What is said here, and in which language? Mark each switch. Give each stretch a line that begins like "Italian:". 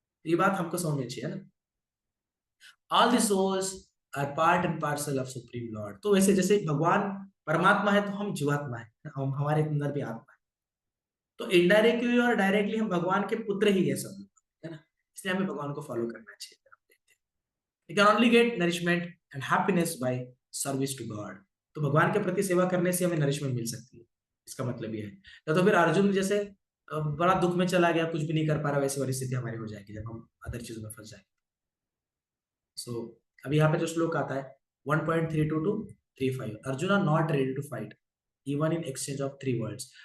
Hindi: ये बात हमको समझ में चाहिए ना।
English: All the souls are part and parcel of supreme lord.
Hindi: तो वैसे जैसे भगवान परमात्मा है तो हम जीवात्मा है, हम हमारे अंदर भी आत्मा है। तो इनडायरेक्टली और डायरेक्टली हम भगवान के पुत्र ही है सब लोग, है ना। इसलिए हमें भगवान को फॉलो करना चाहिए।
English: You can only get nourishment and happiness by service to God।
Hindi: तो भगवान के प्रति सेवा करने से हमें नरिशमेंट मिल सकती है, इसका मतलब ये है। या तो फिर अर्जुन जैसे बड़ा दुख में चला गया, कुछ भी नहीं कर पा रहा, वैसी वाली स्थिति हमारी हो जाएगी जब हम अदर चीजों में फंस जाएंगे। सो अभी यहाँ पे जो श्लोक आता है
English: 1.32 to 35, Arjun not ready to fight even in exchange of 3 words.